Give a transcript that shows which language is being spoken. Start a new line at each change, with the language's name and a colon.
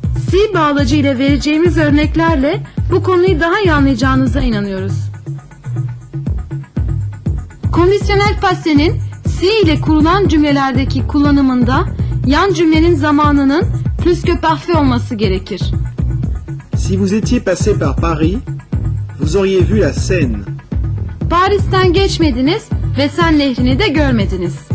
Turkish: Si bağlacı ile vereceğimiz örneklerle bu konuyu daha iyi anlayacağınıza inanıyoruz. Kondisyonel pasenin si ile kurulan cümlelerdeki kullanımında yan cümlenin zamanının plus que parfait olması gerekir.
French: Si vous étiez passé par Paris, vous auriez vu la Seine.
Turkish: Paris'ten geçmediniz ve Sen Nehri'ni de görmediniz.